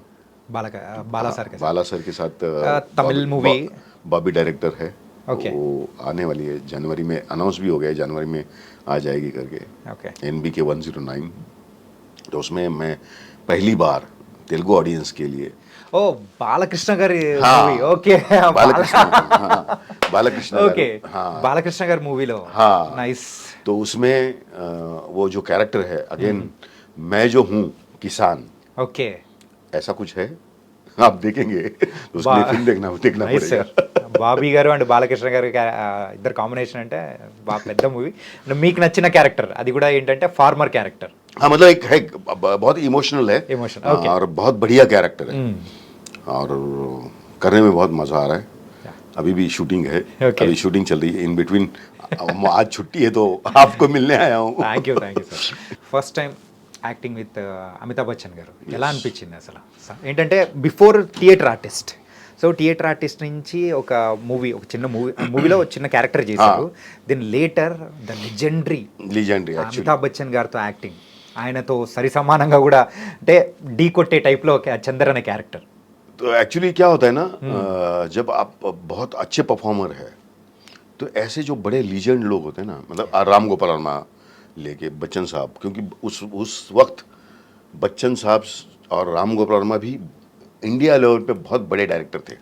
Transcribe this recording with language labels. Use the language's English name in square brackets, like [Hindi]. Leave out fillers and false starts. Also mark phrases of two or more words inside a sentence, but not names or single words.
[Hindi] बाला सर के साथ तमिल मूवी, बॉबी डायरेक्टर है, वो आने वाली है जनवरी में, अनाउंस भी हो गया है, जनवरी में आ जाएगी करके, NBK 109। तो उसमें मैं पहली बार तेलुगु ऑडियंस के लिए [Telugu] ఓ బాలకృష్ణ గారి [Hindi] हाँ। [Telugu] మూవీ ఓకే [Hindi] बालकृष्ण हाँ बालकृष्ण [Telugu] ఓకే [Hindi] हाँ [Telugu] బాలకృష్ణ గారి మూవీలో [Hindi] हाँ [Telugu] నైస్ [Hindi] तो उसमें वो जो कैरेक्टर है अगेन मैं जो हूँ किसान [Telugu] ఓకే [Hindi] ऐसा कुछ है आप देखेंगे तो उसके लिए फिल्म देखना [Telugu] నైస్ [Hindi] पड़ेगा [Telugu] సార్ బాబీ గారు అండ్ బాలకృష్ణ గారు ఇద్దరు కాంబినేషన్ అంటే బాగా పెద్ద మూవీ మీకు నచ్చిన క్యారెక్టర్ అది కూడా ఏంటంటే [English] farmer character [Hindi] हाँ मतलब एक है बहुत इमोशनल है [English] Emotional, okay. [Hindi] और बहुत बढ़िया कैरेक्टर है और करने में बहुत मजा आ रहा है अभी भी शूटिंग है [English] Okay. [Hindi] अभी शूटिंग चल रही है [English] in between [Hindi] आज छुट्टी है तो आपको मिलने आया हूँ [English] thank you sir first time acting with [Telugu] అమితాబ్ బచ్చన్ గారు ఎలా అనిపించింది అసలు ఏంటంటే [English] before theatre artist so theatre artist [Telugu] నుంచి ఒక చిన్న మూవీలో చిన్న క్యారెక్టర్ చేశారు [English] then later the legendary legendary actually [Telugu] అమితాబ్ బచ్చన్ గారితో యాక్టింగ్ ఆయనతో సరి సమానంగా కూడా అంటే ఢీ కొట్టే టైప్లో చందర్ అనే క్యారెక్టర్ [Hindi] तो एक्चुअली क्या होता है ना जब आप बहुत अच्छे परफॉर्मर है तो ऐसे जो बड़े लीजेंड लोग होते हैं ना मतलब राम गोपाल वर्मा लेके बच्चन साहब क्योंकि उस वक्त बच्चन साहब और राम गोपाल वर्मा भी इंडिया लेवल पे बहुत बड़े डायरेक्टर थे